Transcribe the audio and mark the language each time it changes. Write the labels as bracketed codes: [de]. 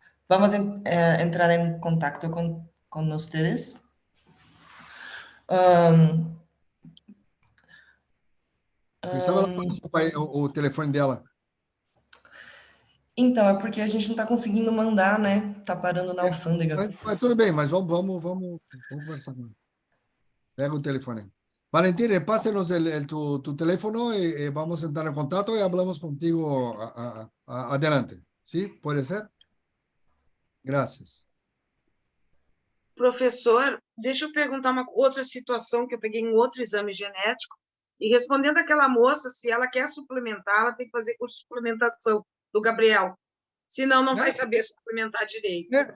[es] Vamos a entrar en contacto con ustedes. [pt] Quem sabe ela passa o telefone dela. Então, é porque a gente não está conseguindo mandar, né? Tá parando na alfândega. Mas tudo bem, mas vamos conversar com ela. Pega o telefone aí. [es] Valentín, pásenos tu teléfono y vamos a entrar en contacto y hablamos contigo adelante. ¿Sí? ¿Puede ser? Gracias. [pt] Professor, deixa eu perguntar uma outra situação que eu peguei em outro exame genético e respondendo aquela moça, se ela quer suplementar, ela tem que fazer curso de suplementação do Gabriel. Senão, não vai saber suplementar direito.